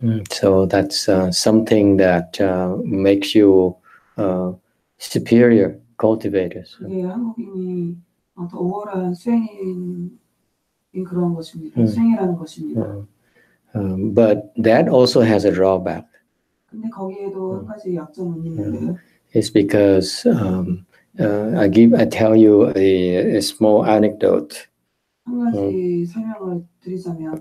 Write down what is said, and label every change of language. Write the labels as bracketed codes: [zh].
[en] So that's something that makes you superior cultivators. [ko] 그게 한국인이 더 우월한 수행인 그런 것입니다. 수행이라는 것입니다. [en] But that also has a drawback. [ko] 근데 거기에도 한 가지 약점은 있는데요. [en] It's because I tell you a small anecdote [ko] 한 가지 설명을 드리자면